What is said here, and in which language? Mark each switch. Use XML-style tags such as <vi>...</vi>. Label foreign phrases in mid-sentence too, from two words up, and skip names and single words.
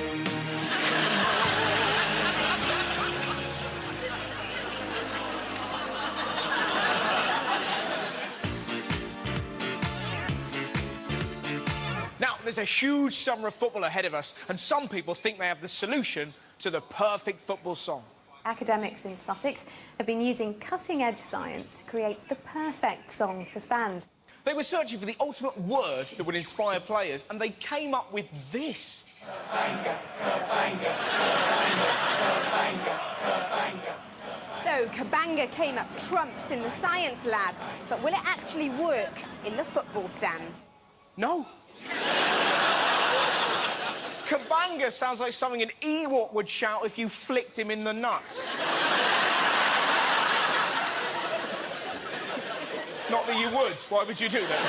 <en>Now, there's a huge summer of football ahead of us, and some people think they have the solution to the perfect football song. Academics in Sussex have been using cutting-edge science to create the perfect song for fans. They were searching for the ultimate word that would inspire players, and they came up with this. Kabanga, kabanga, kabanga, kabanga, kabanga. So, Kabanga came up trumps in the science lab, but will it actually work in the football stands? No. Kabanga sounds like something an Ewok would shout if you flicked him in the nuts. Not that you would. Why would you do that?</en>